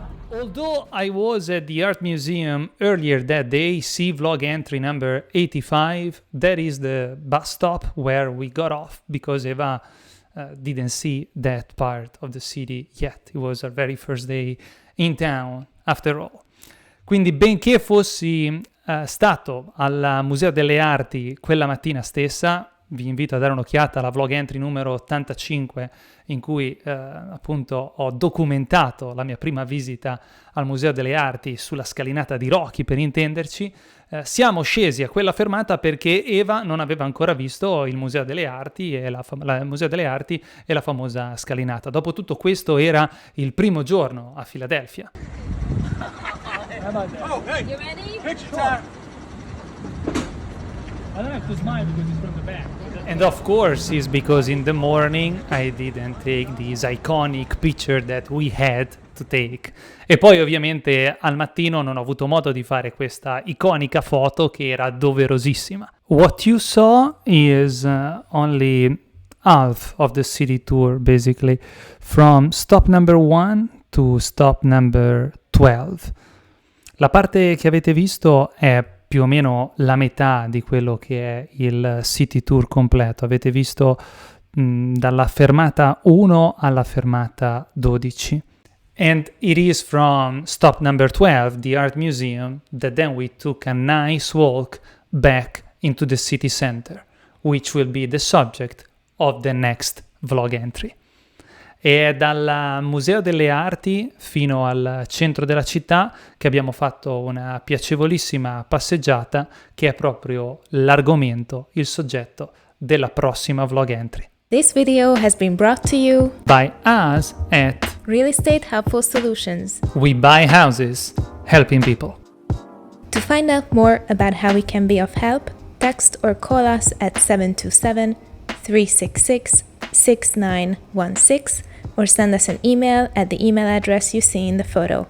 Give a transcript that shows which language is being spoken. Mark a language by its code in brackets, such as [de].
[en] Although I was at the art museum earlier that day, see vlog entry number 85, that is the bus stop where we got off because Eva didn't see that part of the city yet. It was our very first day in town, after all. [it] Quindi, benché fossi stato al Museo delle Arti quella mattina stessa, vi invito a dare un'occhiata alla vlog entry numero 85 in cui appunto ho documentato la mia prima visita al Museo delle Arti sulla scalinata di Rocky, per intenderci. Siamo scesi a quella fermata perché Eva non aveva ancora visto il Museo delle Arti e il Museo delle Arti e la famosa scalinata. Dopotutto questo era il primo giorno a Filadelfia. [en] Oh, hey! You ready? Picture time! I don't have to smile because it's from the back. And of course it's because in the morning I didn't take this iconic picture that we had to take. [it] E poi ovviamente al mattino non ho avuto modo di fare questa iconica foto che era doverosissima. [en] What you saw is only half of the city tour, basically, from stop number 1 to stop number 12. [it] La parte che avete visto è più o meno la metà di quello che è il city tour completo. Avete visto dalla fermata 1 alla fermata 12. [en] And it is from stop number 12, the art museum, that then we took a nice walk back into the city center, which will be the subject of the next vlog entry. [it] E dal Museo delle Arti fino al centro della città che abbiamo fatto una piacevolissima passeggiata che è proprio l'argomento, il soggetto della prossima vlog entry. [en] This video has been brought to you By us at Real Estate Helpful Solutions. We Buy Houses, Helping People. To find out more about how we can be of help, text or call us at 727-366-6916 or send us an email at the email address you see in the photo.